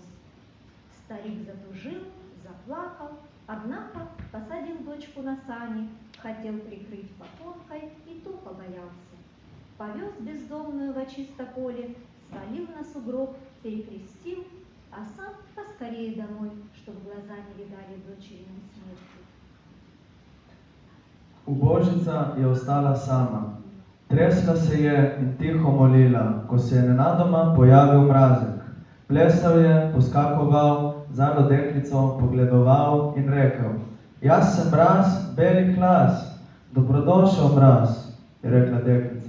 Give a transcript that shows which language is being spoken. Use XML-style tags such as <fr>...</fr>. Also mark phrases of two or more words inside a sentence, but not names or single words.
<ru>Старик затужил, заплакал, однако посадил дочку на сани, хотел прикрыть попонкой и то побоялся. Повез бездомную во чисто поле, свалил на сугроб, перекрестил, а сам поскорее домой, чтоб глаза не видали дочериной смерти.</ru> <sl>Ubožica je ostala sama. Tresla se je in tiho molila, ko se je nenadoma pojavil mrazek. Plesal je, poskakoval, zalo deklico pogledoval in rekel: Jaz sem mraz, belih las, dobrodošel mraz, je rekla deklica.</sl>